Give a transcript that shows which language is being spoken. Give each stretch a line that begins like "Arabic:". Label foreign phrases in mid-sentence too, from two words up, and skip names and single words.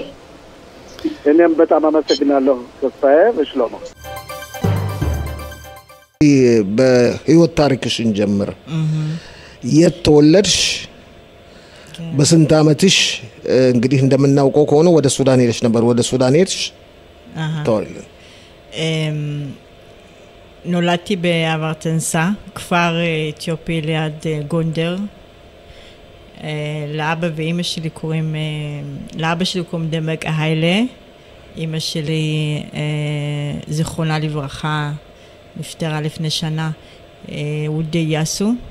Amharic: እኔም በጣም አመሰግናለሁ ተስፋዬ ሽሎሞ። በህይወት ታሪክሽን ጀምር። የት ተወለድሽ? በስንት ዓመትሽ? እንግዲህ እንደምናውቀው ከሆነ ወደ ሱዳን ሄደሽ ነበር። ወደ ሱዳን ሄድሽ? ተወልደ
Hebrew: נולדתי באברטנסה, כפר אתיופי ליד גונדר. לאבא ואמא שלי קוראים, לאבא שלי קוראים דמק אהיילה. אמא שלי, זיכרונה לברכה, נפטרה לפני שנה, וודי יאסו.